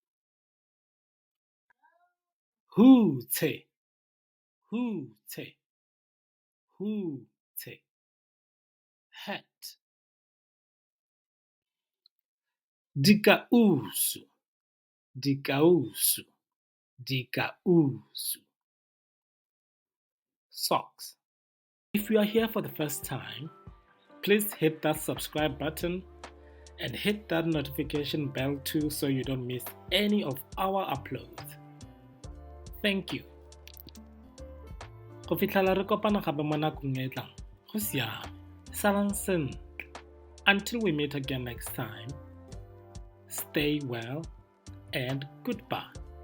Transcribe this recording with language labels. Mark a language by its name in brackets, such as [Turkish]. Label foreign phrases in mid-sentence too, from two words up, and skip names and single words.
[Tswana] Hute, hute, hute, hat. Dikausu, dikausu, dikausu, [English] socks. If you are here for the first time, please hit that subscribe button and hit that notification bell too so you don't miss any of our uploads. Thank you. [Tswana] Go fitlhela re kopana gape mo nakong e tlang, go siame. Salang sentle. [English] Until we meet again next time, stay well and goodbye.